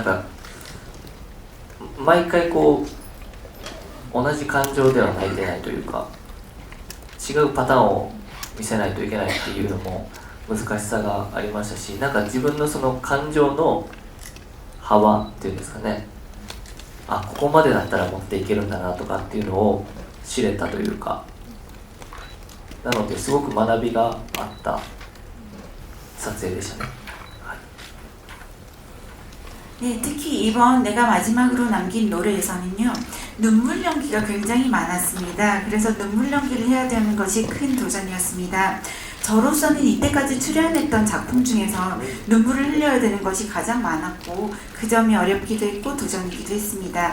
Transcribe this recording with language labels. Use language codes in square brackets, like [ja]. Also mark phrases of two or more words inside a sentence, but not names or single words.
[ja] か毎回こう同じ感情では泣いてないというか、違うパターンを見せないといけないっていうのも難しさがありましたし、なんか自分のその感情の幅っていうんですかね、ここまでだったら持っていけるんだなとかっていうのを知れたというか、なのですごく学びがあった撮影でしたね。 [ko] 네, 특히 이번 내가 마지막으로 남긴 노래에서는요, 눈물 연기가 굉장히 많았습니다. 그래서 눈물 연기를 해야 되는 것이 큰 도전이었습니다. 저로서는 이때까지 출연했던 작품 중에서 눈물을 흘려야 되는 것이 가장 많았고, 그 점이 어렵기도 했고 도전이기도 했습니다.